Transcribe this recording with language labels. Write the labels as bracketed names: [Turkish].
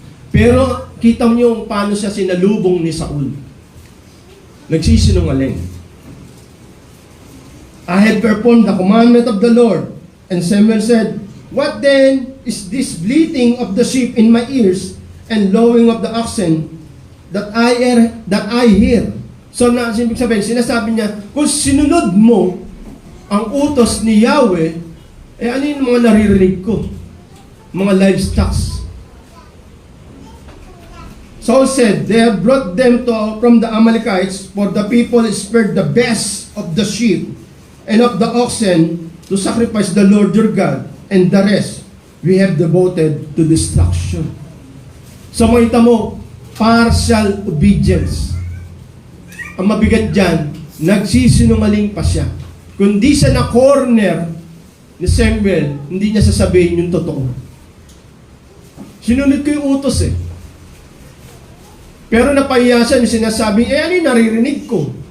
[Filipino] Pero kita mo yung paano siya sinalubong ni Saul. Nagsisinungaling. [English] I have performed the commandment of the Lord. And Samuel said, What then is this bleating of the sheep in my ears and lowing of the oxen that I hear? [Filipino] So ibig sabihin, sinasabi niya, kung sinunod mo ang utos ni Yahweh, ano yung mga naririnig ko? Mga livestock. [English] Saul said, They have brought them from the Amalekites, for the people spared the best of the sheep and of the oxen to sacrifice the Lord your God, and the rest we have devoted to destruction. [Filipino] So makita mo, partial obedience. Ang mabigat dyan, nagsisinungaling pa siya. Kung di siya na-corner ni Samuel, hindi niya sasabihin yung totoo. Sinunod ko yung utos eh. Pero napahiya siya, yung sinasabi, ano yung naririnig ko?